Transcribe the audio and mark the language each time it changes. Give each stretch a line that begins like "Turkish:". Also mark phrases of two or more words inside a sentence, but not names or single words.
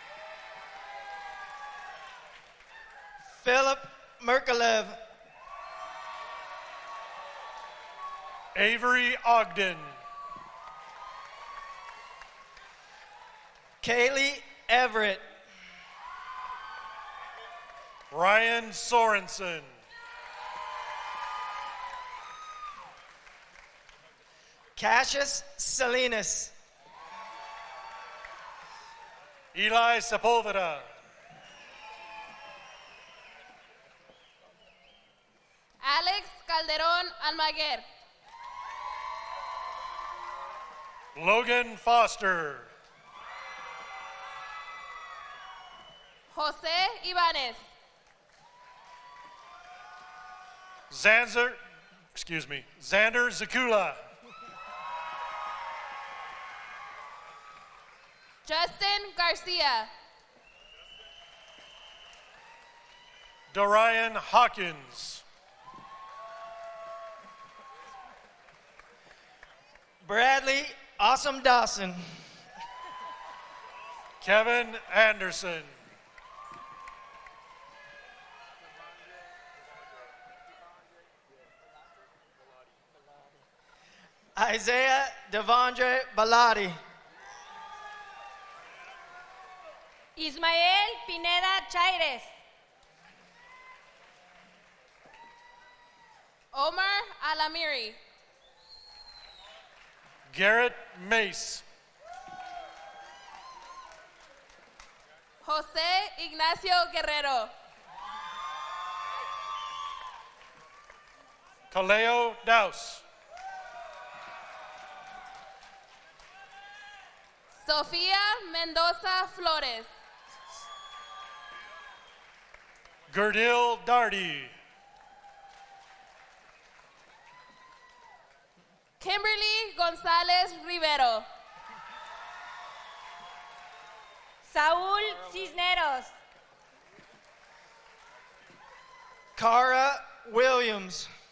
English: Philip Merkalev. Avery Ogden. Kaylee Everett. Ryan Sorensen. Cassius Salinas. Eli Sepulveda. Alex Calderón Almaguer. Logan Foster. José Ibanez. Xander Zakula. Justin Garcia. Dorian Hawkins. Bradley Awesome Dawson. Kevin Anderson. Isaiah Devondre Baladi. Ismael Pineda Chaires. Omar Alamiri. Garrett Mace. José Ignacio Guerrero. Kaleo Daus. Sofía Mendoza Flores. Gerdil Dardy. Kimberly González Rivero. Saúl Cisneros. Cara Williams.